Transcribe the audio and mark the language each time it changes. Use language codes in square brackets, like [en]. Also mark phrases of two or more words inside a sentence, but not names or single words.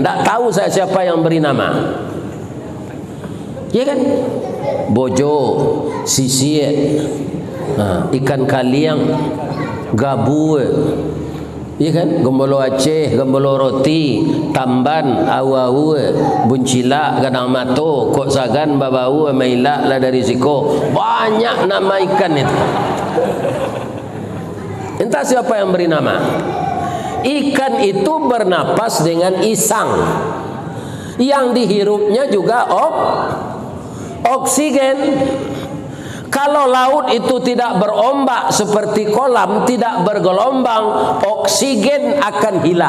[id] Tidak tahu saya siapa yang beri nama. Ya kan? Bojo, sisir, ikan kaliang, gabu, ya kan? Gembolo Aceh, gembolo roti, tamban, awu, [min] buncila, gadang mato, kok sagan, babau, maila, lah dari siko. [id] Banyak nama ikan itu. Entah siapa yang beri nama. Ikan itu bernapas dengan isang. Yang dihirupnya juga oksigen. Kalau laut itu tidak berombak seperti kolam, tidak bergelombang, oksigen akan hilang.